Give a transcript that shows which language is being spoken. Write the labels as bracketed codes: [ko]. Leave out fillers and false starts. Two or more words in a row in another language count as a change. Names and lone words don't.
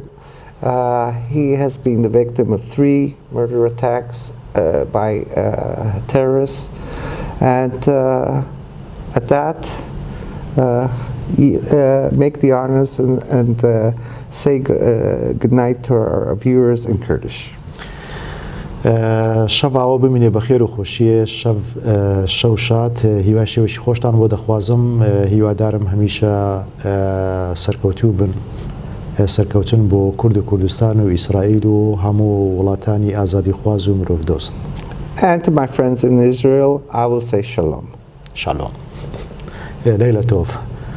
[en] He has been the victim of 3 murder attacks by terrorists. And at that, make the honors and say good night to our viewers in Kurdish. [ckb] شەو ئاوە بمینێ بە خێر و خۆشیە، شەو شاد، هیوای شێوەشی خۆشتان بۆ دەخوازم. هیوادارم هەمیشە سەرکەوتوو بن، سەرکەوتن بۆ کورد و کوردستان و ئیسرائیل و هەموو وڵاتانی ئازادی خواز و مرۆڤ دۆست. [en] And to my friends in Israel, I will say shalom. [he] Shalom. לילה טוב.